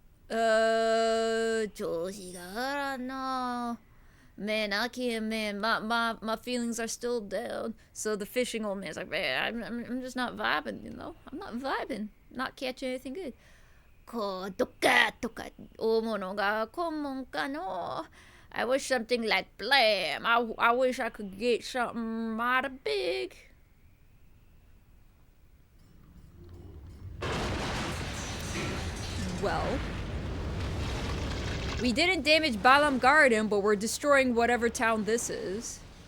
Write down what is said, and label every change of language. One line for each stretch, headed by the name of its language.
Japanese: 調子が上がらんな.
English: Man, I can't, man. My feelings are still down. So the fishing old man's like, man, I'm just not vibing, you know? I'm not vibing. Not catching anything good.
Japanese: こう、どっかとか、大物が来んもんかの.
English: I wish something like blam. I wish I could get something mighty big. Well, we didn't damage Balam Garden, but we're destroying whatever town this is.